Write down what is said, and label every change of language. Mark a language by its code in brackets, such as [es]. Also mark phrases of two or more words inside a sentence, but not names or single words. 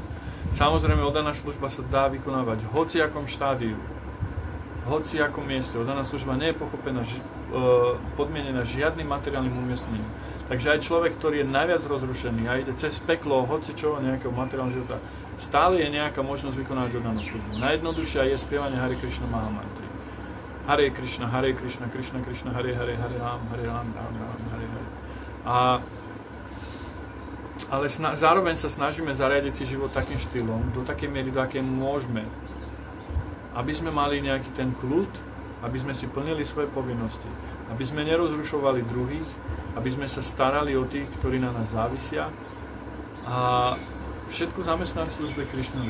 [sk] Samozrejme, oddaná služba sa dá vykonávať v hociakom štádiu, hoci akom mieste. Oddaná služba nie je pochopená, podmienená žiadnym materiálnym umiestnením. Takže aj človek, ktorý je najviac rozrušený a ide cez peklo, hoci čo, nejakého materiálneho života, stále je nejaká možnosť vykonávať oddanú službu. Najjednoduchšia je spievanie Hare Krishna Maha Mantry. [sa] Hare Krishna, Krishna Krishna, Hare Hare, Hare Ram, Ram, Hare Hare. [sk] Ale zároveň sa snažíme zariadiť si život takým štýlom, do takej miery, do akej môžeme, aby sme mali nejaký ten kľud, aby sme si plnili svoje povinnosti, aby sme nerozrušovali druhých, aby sme sa starali o tých, ktorí na nás závisia a všetko zamestnať v službe Krišnovi.